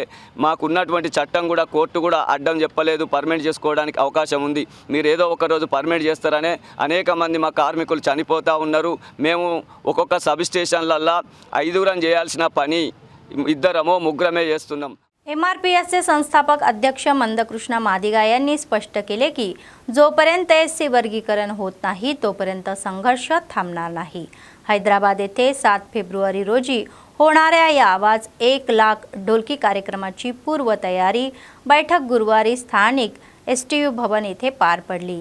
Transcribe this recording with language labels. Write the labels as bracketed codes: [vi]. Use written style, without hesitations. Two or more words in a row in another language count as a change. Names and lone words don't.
[te] మాకున్నటువంటి చట్టం కూడా కోర్టు కూడా అడ్డం చెప్పలేదు, పర్మిట్ చేసుకోవడానికి అవకాశం ఉంది. మీరు ఏదో ఒక రోజు పర్మిట్ చేస్తారనే అనేక మంది మా కార్మికులు చనిపోతూ ఉన్నారు. మేము ఒక్కొక్క సబ్ స్టేషన్లల్లో 5 చేయాల్సిన పని 2 3 చేస్తున్నాం. [mr] MRPSचे संस्थापक अध्यक्ष मंदकृष्ण मादिगा यांनी स्पष्ट केले की जोपर्यंत एससी वर्गीकरण होत नाही तोपर्यंत संघर्ष थांबणार नाही. हैदराबाद येथे 7 फेब्रुवारी रोजी होणाऱ्या या आवाज 1 लाख ढोलकी कार्यक्रमाची पूर्वतयारी बैठक गुरुवारी स्थानिक STU भवन येथे पार पडली.